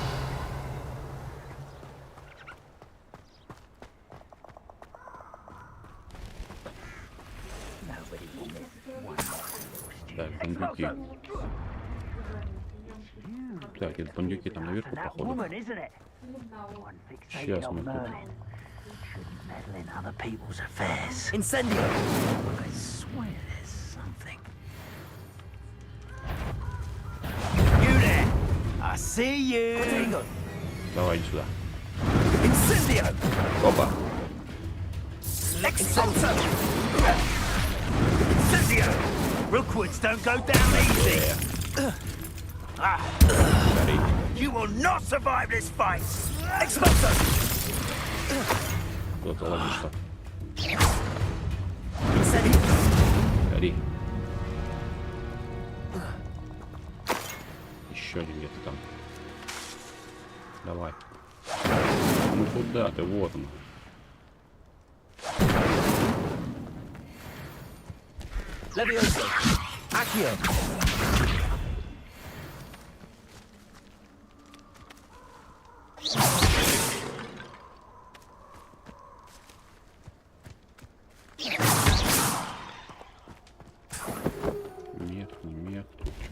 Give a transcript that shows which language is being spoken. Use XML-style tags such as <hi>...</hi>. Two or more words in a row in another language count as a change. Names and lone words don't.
<ru>Так, бандюки. Так, это бандюки там наверху, походу. Сейчас мы тут. Incendio.</ru> <en>I swear there's something. You there? I see you.</en> <ru>Давай иди сюда. Incendio. Опа. Exalto. Incendio.</ru> <en>Rookwoods don't go down easy. You will not survive this fight.</en> <ru>Exalto. Кто-то ловишь-то. Incendio. Гори. Еще один где-то там. Давай. Ну куда ты? Вот он. Levioso. Accio. Нет, не мех, тут что?</ru>